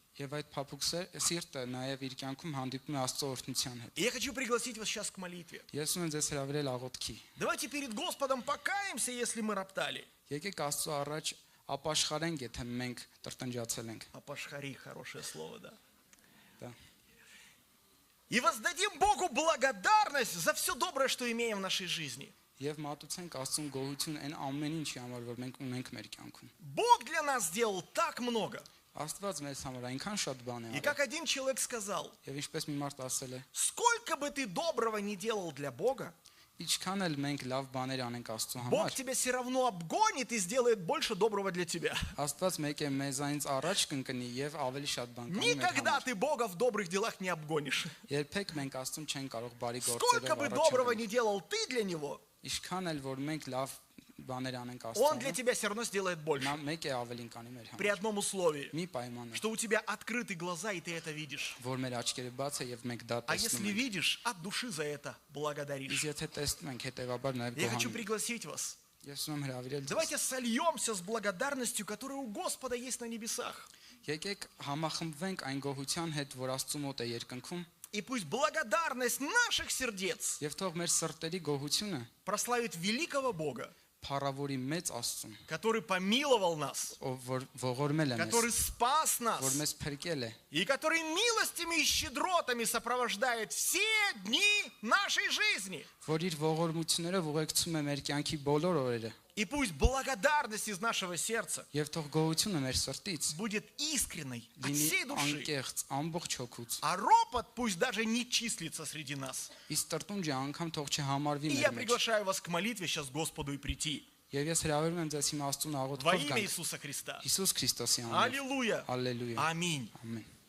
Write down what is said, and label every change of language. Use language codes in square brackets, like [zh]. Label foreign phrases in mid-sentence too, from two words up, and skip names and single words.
[hy] եւ այդ փափուկ սիրտը նաեւ իր կյանքում հանդիպում է Աստծո օրհնության հետ։ [ru] И я хочу пригласить вас сейчас к молитве. [hy] Ես ուզում եմ ձեզ հրավիրել աղոթքի։ [ru] Давайте перед Господом покаемся, если мы роптали. [hy] Եկեք Աստծո առաջ ապաշխարենք, եթե մենք տրտնջացել ենք։ [ru] Апашхари, хорошее слово, да. [hy] Դա [ru] И воздадим Богу благодарность за все доброе, что имеем в нашей жизни. [hy] Եվ մատուցենք Աստծուն գոհություն այն ամեն ինչի համար, որ մենք ունենք մեր կյանքում։ [ru] Бог для нас сделал так много. [hy] Աստված մեզ համար այնքան շատ բան է [ru] И [hy] արել։ [ru] как один человек сказал, [hy] Եվ ինչպես մի մարդ ասել է, [ru] сколько бы ты доброго не делал для Бога, [hy] ինչքան էլ մենք լավ բաներ անենք Աստծո [ru] Бог [hy] համար, [ru] тебя все равно обгонит и сделает больше доброго для тебя. [hy] Աստված մեկ է մեզանից առաջ կընկնի եւ ավելի շատ բան կանի մեր [ru] Никогда [hy] համար։ [ru] ты Бога в добрых делах не обгонишь. [hy] Երբեք մենք Աստծուն չենք կարող բարի [ru] Сколько [hy] գործերով [ru] бы [hy] առաջ [ru] доброго [hy] ընկնել։ [ru] не делал ты для Него, [hy] Ինչքան էլ որ մենք լավ բաներ անենք [ru] Он для [hy] Աստծո։ [ru] тебя все равно сделает больше. [hy] Նա մեկ է ավելին կանի մեր [ru] При [hy] համար։ [ru] одном условии, [hy] Մի պայմանը, [ru] что у тебя открыты глаза, и ты это видишь. [hy] որ մեր աչքերը բաց է եւ մենք դա [ru] А если [hy] տեսնում ենք։ [ru] видишь, от души за это благодаришь. [hy] Իսկ եթե տեսնում ենք, հետեւաբար նաեւ [ru] Я хочу [hy] գոհանում։ [ru] пригласить вас. [hy] Ես ուզում եմ հրավիրել ձեզ։ [ru] Давайте сольемся с благодарностью, которая у Господа есть на небесах. [hy] Եկեք համախմբվենք այն գոհության հետ, որ Աստծո մոտ է երկնքում, [ru] И пусть благодарность наших сердец [hy] եւ թող մեր սրտերի գոհությունը [ru] прославит великого Бога, [hy] փառավորի մեծ Աստծուն, [ru] который помиловал нас, [hy] ով որ ողորմել է մեզ, [ru] который спас нас, [hy] որ մեզ փրկել է [ru] и который милостями и щедротами сопровождает все дни нашей жизни. [hy] որ իր ողորմություններով ուղեկցում է մեր կյանքի բոլոր օրերը [ru] И пусть благодарность из нашего сердца [hy] եւ թող գոհությունը մեր սրտից [ru] будет искренней от [hy] լինի [ru] всей души, [hy] անկեղծ ամբողջ հոգուց [ru] а ропот пусть даже не числится среди нас. [hy] իսկ տրտունջը անգամ թող չհամարվի [ru] И [hy] մեր [ru] я [hy] մեջ [ru] приглашаю вас к молитве сейчас Господу и прийти. [hy] եւ ես հրավիրում եմ ձեզ հիմա Աստծուն [ru] Во [hy] աղոթքով [ru] имя [hy] գանք [ru] Иисуса Христа. [hy] Հիսուս Քրիստոսի անունով [ru] Аллилуйя. [hy] Հալելույա [ru] Аминь. [hy] ամեն